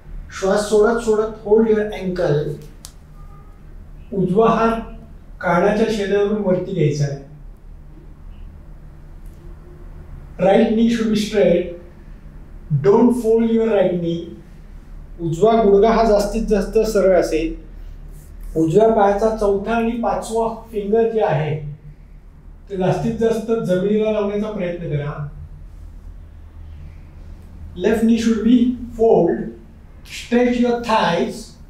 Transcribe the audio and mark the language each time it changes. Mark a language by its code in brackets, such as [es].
[mr] श्वास सोडत सोडत [en] hold your ankle. [mr] उजवा हात कानाच्या शेजारून वरती घ्यायचा आहे. [en] Right knee should be straight. Don't fold your right knee. [mr] उजवा गुडघा हा जास्तीत जास्त सरळ असेल. उजव्या पायाचा चौथा आणि पाचवा फिंगर जे आहे ते जास्तीत जास्त जमिनीला लावण्याचा प्रयत्न करा. [en] Left knee should be fold. Stretch your thighs.